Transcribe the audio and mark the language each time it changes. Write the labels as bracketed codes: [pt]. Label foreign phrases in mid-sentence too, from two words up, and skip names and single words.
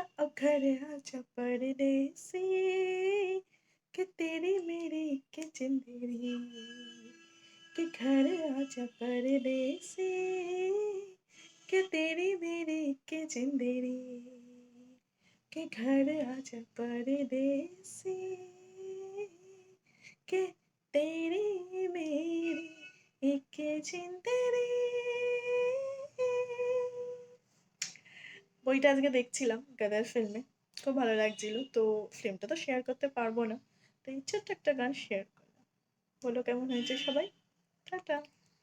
[hi] अब घर आजा परदेसी, कि तेरी मेरी के जिंदड़ी, कि घर आजा परदेसी, कि तेरी मेरी के जिंदड़ी, कि घर आजा परदेसी, कि तेरी मेरी एक जिंदड़ी। [bn] বইটা আজকে দেখছিলাম গাদার ফিল্মে, খুব ভালো লাগছিল। তো ফিল্মটা তো শেয়ার করতে পারবো না, তো এই ছোট্ট একটা গান শেয়ার করলাম। বলো কেমন হয়েছে সবাই। টাটা।